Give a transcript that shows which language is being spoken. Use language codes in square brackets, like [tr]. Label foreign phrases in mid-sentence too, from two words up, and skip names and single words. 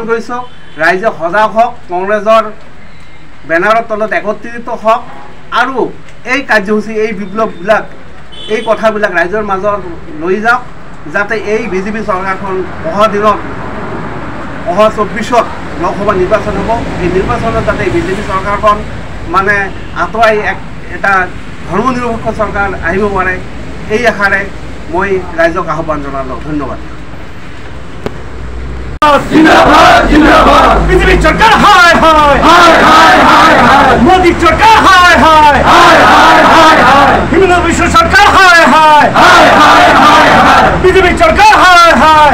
[as] কৰিছোঁ ৰাইজে সজাগ হওক কংগ্ৰেছৰ বেনাৰৰ তলত একত্ৰিত হওক আৰু এই কাৰ্যসূচী এই বিপ্লৱবিলাক এই কথাবিলাক ৰাইজৰ মাজত লৈ যাওক যাতে এই বিজেপি চৰকাৰখন অহা দিনত অহা 24ত লোকসভা নিৰ্বাচন হ'ব এই নিৰ্বাচনত যাতে বিজেপি চৰকাৰখন মানে আঁতৰাই এটা ধৰ্মনিৰপেক্ষ চৰকাৰ আহিব পাৰে এই আশাৰে মই ৰাইজক আহ্বান জনালোঁ ধন্যবাদ [hi] जिंदाबाद जिंदाबाद बीजेपी सरकार हाय हाय हाय हाय हाय हाय मोदी सरकार हाय हाय हाय हाय हाय हाय हिमंत विश्व सरकार हाय हाय हाय हाय हाय हाय बीजेपी सरकार हाय हाय